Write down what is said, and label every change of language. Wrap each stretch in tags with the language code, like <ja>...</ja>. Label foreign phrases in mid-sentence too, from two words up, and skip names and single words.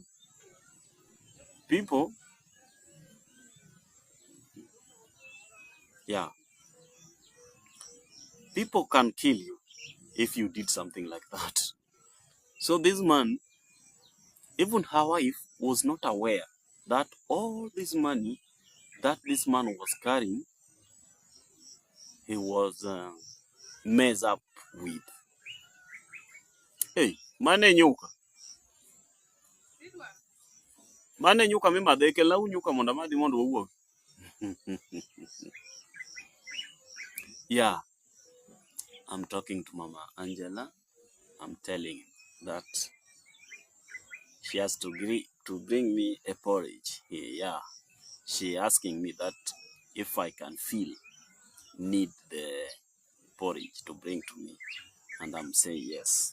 <en>People, yeah, people can kill you if you did something like that. So this man, even her wife was not aware that all this money that this man was carrying, he was messed up with.</en> <luo>Hey, mane nyuka. Mane nyuka mi madheke lau nyuka monda madhi mondo wawuok.</luo> <en>Yeah, I'm talking to Mama Angela. I'm telling that she has to bring me a porridge. Yeah, she asking me that if I can need the porridge to bring to me, and I'm saying yes.</en>